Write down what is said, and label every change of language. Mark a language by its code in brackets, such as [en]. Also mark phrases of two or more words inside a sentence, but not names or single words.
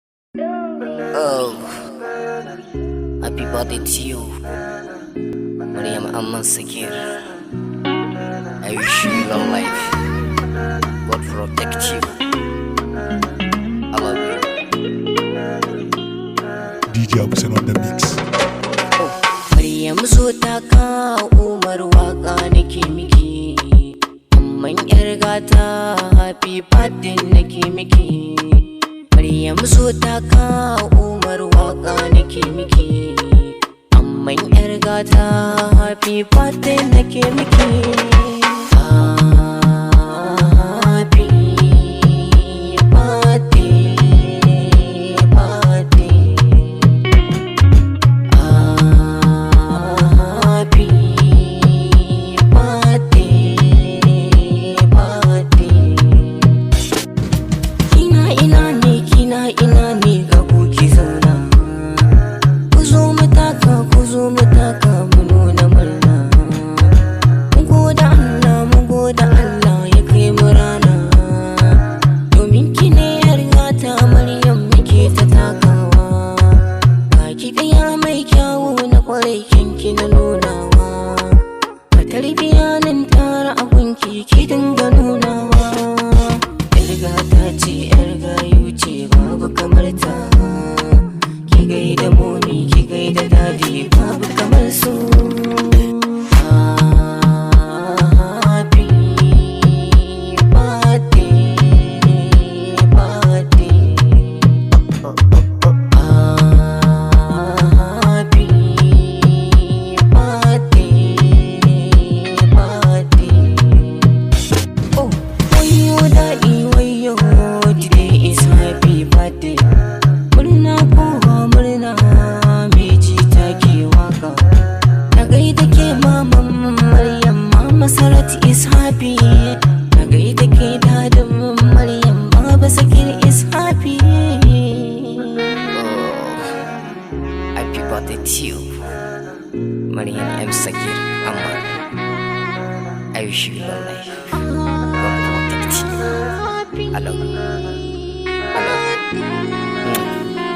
[en] Oh, happy birthday to you, Maryam Amman Sagir. I wish you long life. God protect you. I love you. D J Hussein on the mix. [ha] Maryam zo ta ka Umar waka nake miki. Amman yar gata [en] happy birthday [ha] nake miki. Maryam zo ta ka Umar waka nake miki. Amman yar gata [en] happy birthday [ha] nake miki. [en] Happy birthday, birthday. Happy birthday, birthday. [ha] Kina ina ne, kina ina ne ga ku ki zauna. Ku zo mu taka, ku zo mu taka mu nuna murna. Mun goda Allah, mun goda Allah ya kai mu rana. Domin ki ne yar gata Maryam muke ta takawa. Ga ki ɗaya mai kyawu na kwarai kyan ki na nunawa. Ga tarbiya nan tara a gunki ki dinga nunawa. Yar gata ce, yar gayu ce, babu kamar ta. Ki gaida momi, ki gaida dadi, babu kamar su. [en] Happy birthday, birthday. Happy birthday, birthday. [ha] Oh, wayyo daɗi, wayyo, [en] today is happy birthday. [ha] Murna kowa murna, me ji ta ke waka. Na gaida ke maman Maryam, Mama Sarat [en] is happy. [ha] Na gaida ke dadin Maryam, Baba Sakir [en] is happy. Oh, happy birthday to you, Maryam M Sagir Amman. I wish you long life. God protect you. I love you. I love you.